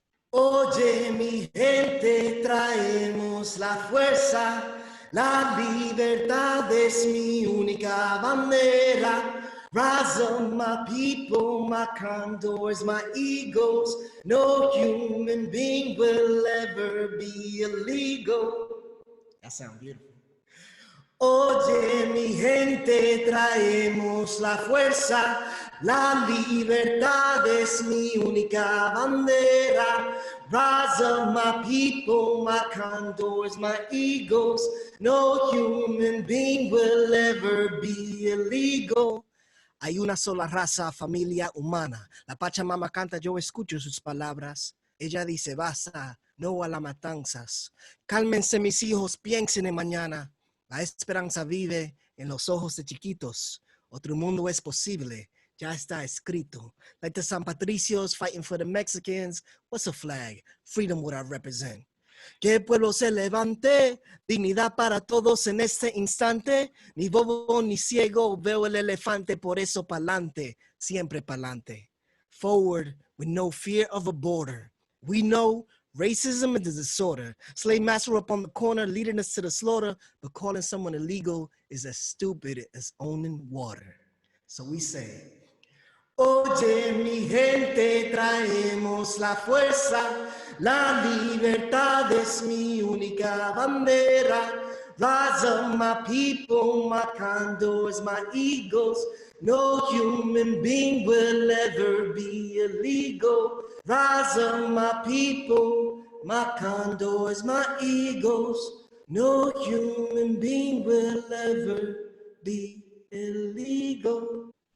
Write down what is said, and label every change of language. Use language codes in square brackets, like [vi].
[es] Oye, mi gente, traemos la fuerza. La libertad es mi única bandera. [en] Rise up, my people, my condors, my eagles. No human being will ever be illegal. That sounds beautiful. [es] Oye, mi gente, traemos la fuerza, la libertad es mi única bandera. [en] Rise up, my people, my condors, my eagles. No human being will ever be illegal. [es] Hay una sola raza, familia humana. La Pachamama canta, yo escucho sus palabras. Ella dice, basta, no a las matanzas. Cálmense mis hijos, piensen en mañana. La esperanza vive en los ojos de chiquitos. Otro mundo es posible. Ya está escrito. [en] Like the San Patricios fighting for the Mexicans. What's a flag? Freedom what I represent. [es] Que el pueblo se levante. Dignidad para todos en este instante. Ni bobo ni ciego veo el elefante. Por eso pa'lante. Siempre pa'lante. [en] Forward with no fear of a border. We know racism is a disorder. Slave master up on the corner leading us to the slaughter, but calling someone illegal is as stupid as owning water. So we say, [es] oye, mi gente, traemos la fuerza. La libertad es mi única bandera. [en] Rise up, my people, my condors, my eagles. No human being will ever be illegal. Rise up, my people, my condors, my eagles. No human being will ever be illegal.